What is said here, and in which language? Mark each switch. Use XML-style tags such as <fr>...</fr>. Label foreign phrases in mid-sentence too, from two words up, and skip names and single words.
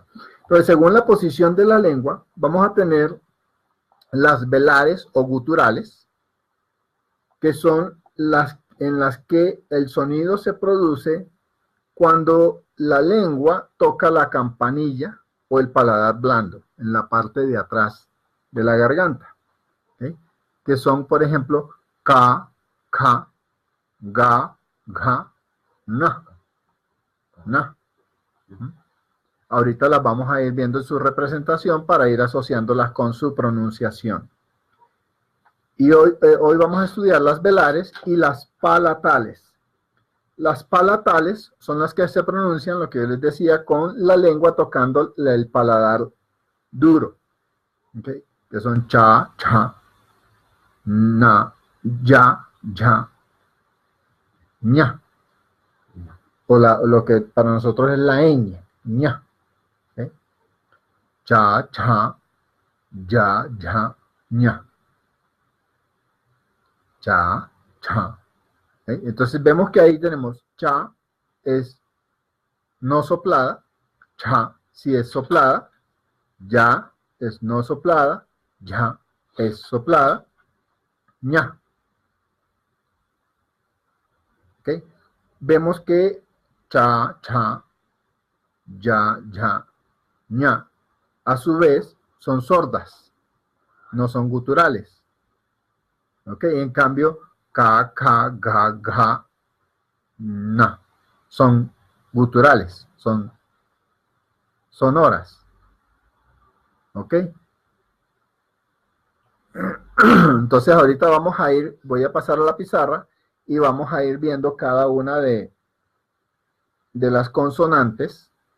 <es>Entonces, según la posición de la lengua, vamos a tener las velares o guturales, que son las en las que el sonido se produce cuando la lengua toca la campanilla o el paladar blando en la parte de atrás de la garganta. ¿Okay? Que son, por ejemplo, ka, ka, ga, ga, na, na. Ahorita las vamos a ir viendo en su representación para ir asociándolas con su pronunciación. Y hoy vamos a estudiar las velares y las palatales. Las palatales son las que se pronuncian, lo que yo les decía, con la lengua tocando el paladar duro. ¿Okay? Que son cha, cha, na, ya, ya, ña. O lo que para nosotros es la ñ, ña. ¿Okay? Cha, cha, ya, ya, ña. Cha, cha. ¿Okay? Entonces vemos que ahí tenemos cha es no soplada, cha si es soplada, ya es no soplada, ya es soplada, ña. ¿Okay? Vemos que cha, cha, ya, ya, ña, a su vez son sordas, no son guturales. ¿Ok? En cambio, ka, ka, ga, ga, na, son guturales, son sonoras. ¿Ok? Entonces ahorita voy a pasar a la pizarra y vamos a ir viendo cada una de las consonantes</es>